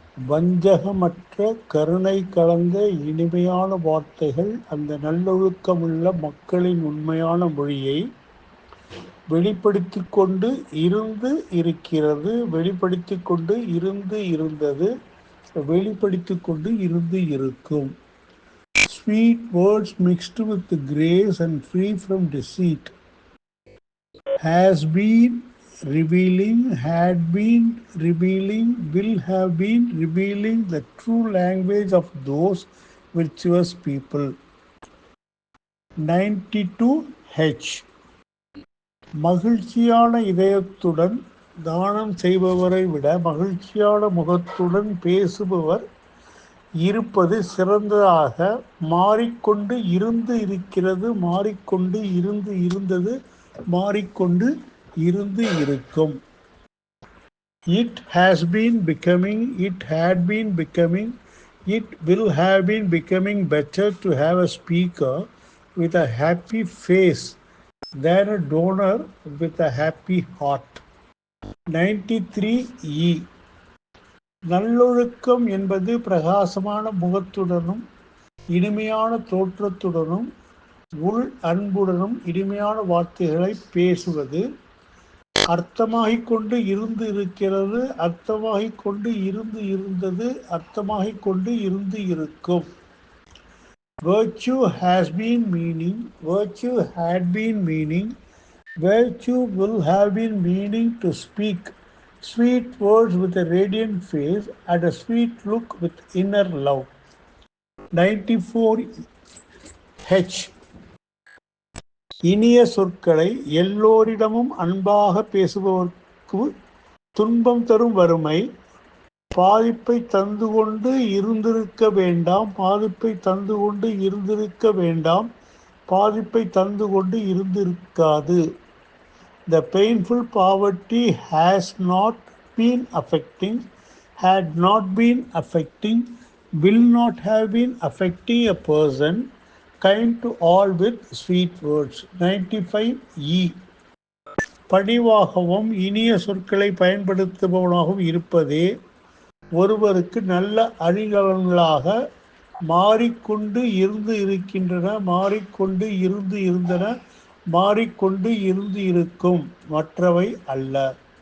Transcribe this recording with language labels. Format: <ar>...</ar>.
<ta>வஞ்சகமற்ற கருணை கலந்த இனிமையான வார்த்தைகள் அந்த நல்லொழுக்கமுள்ள மக்களின் உண்மையான மொழியை வெளிப்படுத்திக் கொண்டு இருந்து இருக்கிறது, வெளிப்படுத்திக் கொண்டு இருந்து இருந்தது, வெளிப்படுத்திக் கொண்டு இருந்து இருக்கும்.</ta> <en>Sweet words mixed with grace and free from deceit has been revealing, had been revealing, will have been revealing the true language of those virtuous people. 92H.</en> <ta>மகிழ்ச்சியான இதயத்துடன் தானம் செய்பவரை விட மகிழ்ச்சியான முகத்துடன் பேசுபவர் இருப்பது சிறந்ததாக. மாறிக்கொண்டு இருந்து இருக்கிறது, மாறிக்கொண்டு இருந்து இருந்தது, மாறிக்கொண்டு இருந்து இருக்கும்.</ta> <en>It has been becoming, it had been becoming, it will have been becoming better to have a speaker with a happy face than a donor with a happy heart. 93E.</en> <ta>நல்லொழுக்கம் என்பது பிரகாசமான முகத்துடனும் இனிமையான தோற்றத்துடனும் உள் அன்புடனும் இனிமையான வார்த்தைகளை பேசுவது. அர்த்தமாகிக் கொண்டு இருந்து இருக்கிறது, அர்த்தமாகிக் கொண்டு இருந்து இருந்தது, அர்த்தமாகிக் கொண்டு இருந்து இருக்கும்.</ta> <en>Virtue has been meaning, virtue had been meaning, virtue will have been meaning to speak sweet words with a radiant face and a sweet look with inner love. 94H.</en> <ta>இனிய சொற்களை எல்லோரிடமும் அன்பாக பேசுபவர்க்கு துன்பம் தரும் வறுமை பாதிப்பை தந்து கொண்டு இருந்திருக்க வேண்டாம், பாதிப்பை தந்து கொண்டு இருந்திருக்க வேண்டாம், பாதிப்பை தந்து கொண்டு இருந்திருக்காது.</ta> <en>The painful poverty has not been affecting, had not been affecting, will not have been affecting a person kind to all with sweet words. 95E.</en> <ta>பணிவாகவும் இனிய சொற்களை பயன்படுத்துபவனாகவும் இருப்பதே ஒருவருக்கு நல்ல அணிகலன்களாக மாறிக்கொண்டு இருந்து இருக்கின்றன, மாறிக்கொண்டு இருந்து இருந்தன, மாறிக்கொண்டு இருந்து இருக்கும், மற்றவை அல்ல.</ta>